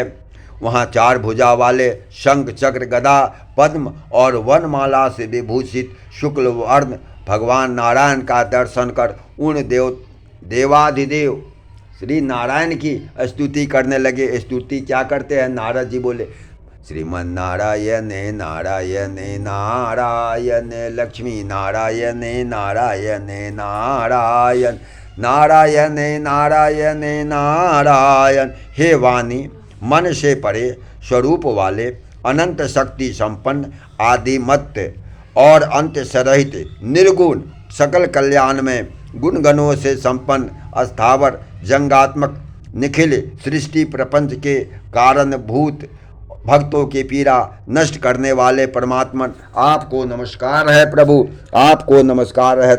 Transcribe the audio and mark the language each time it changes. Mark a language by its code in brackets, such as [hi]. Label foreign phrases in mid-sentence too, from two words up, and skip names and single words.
[hi] वहाँ चार भुजा वाले शंख चक्र गदा पद्म और वनमाला से विभूषित शुक्ल वर्ण भगवान नारायण का दर्शन कर उन देवाधिदेव श्री नारायण की स्तुति करने लगे। स्तुति क्या करते हैं? नारद जी बोले, श्रीमन नारायण नारायण नारायण लक्ष्मी नारायण नारायण नारायण नारायण नारायण नारायण। हे वाणी, मन से परे स्वरूप वाले अनंत शक्ति संपन्न आदिमत्त और अंत सरहित निर्गुण सकल कल्याण में गुणगणों से संपन्न अस्थावर जंगात्मक निखिल सृष्टि प्रपंच के कारणभूत भक्तों की पीड़ा नष्ट करने वाले परमात्मन, आपको नमस्कार है प्रभु, आपको नमस्कार है।